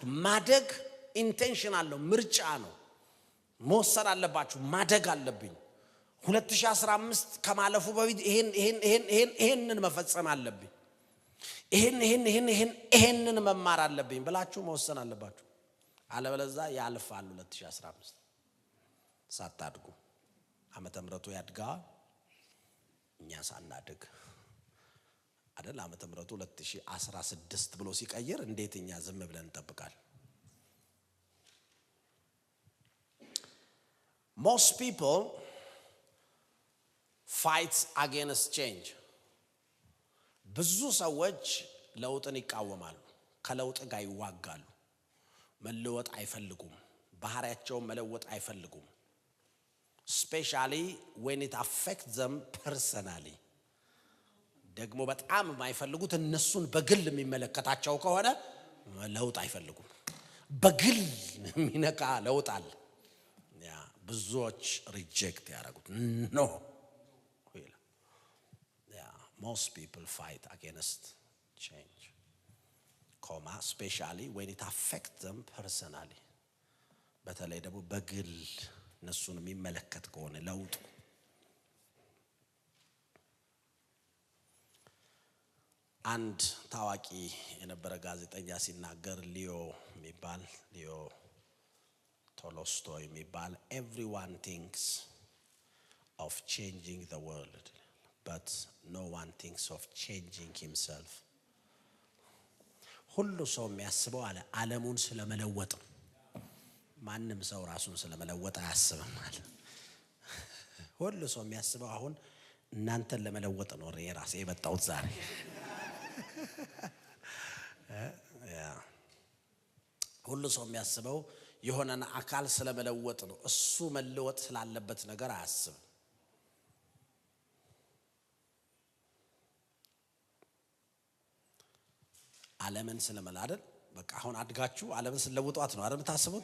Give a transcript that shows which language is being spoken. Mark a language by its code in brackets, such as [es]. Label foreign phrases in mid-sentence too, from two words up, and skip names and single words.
[am] ማደግ ኢንቴንሽናል ነው፣ ምርጫ ነው። መወሰን አለባችሁ። ማደግ አለብኝ 2015 ከማለፉ በፊት ይሄንን መፈጸም አለብኝ፣ ይሄንን መማር አለብኝ ብላችሁ መወሰን አለባችሁ። አለበለዚያ ያልፋል 2015 ሳታድጉ። ዓመተ ምሕረቱ ያድጋል፣ እኛ ሳናድግ አይደል? ዓመተ ምሕረቱ 2016 ብሎ ሲቀየር እንዴት እኛ ዝም ብለን እንጠብቃለን? [en] Most people fight against change. [am] ብዙ ሰዎች ለውጥን ይቃወማሉ፣ ከለውጥ ጋር ይዋጋሉ። መለወጥ አይፈልጉም፣ ባህሪያቸውን መለወጥ አይፈልጉም። [en] especially when it affects them personally. [am] ደግሞ በጣም የማይፈልጉት እነሱን በግል የሚመለከታቸው ከሆነ ለውጥ አይፈልጉም። በግል የሚነካ ለውጥ አለ። ብዙዎች ሪጀክት ያደርጉት ኖ። [en] most people fight against change, especially when it affects them personally. [am] በተለይ ደግሞ በግል እነሱን የሚመለከት ከሆነ ለውጡ። አንድ ታዋቂ የነበረ ጋዜጠኛ ሲናገር ሊዮ ቶልስቶይ የሚባል [en] everyone thinks of changing the world, but no one thinks of changing himself. [am] ሁሉ ሰው የሚያስበው አለ ዓለሙን ስለመለወጥ፣ ማንም ሰው ራሱን ስለመለወጥ አያስብም አለ። ሁሉ ሰው የሚያስበው አሁን እናንተን ለመለወጥ ነው ራሴ የመጣሁት ዛሬ። ሁሉ ሰው የሚያስበው የሆነን አካል ስለመለወጥ ነው። እሱ መለወጥ ስላለበት ነገር አያስብም። ዓለምን ስለመላደል በቃ አሁን አድጋችሁ ዓለምን ስለለውጧት ነው አይደል ታስቡት?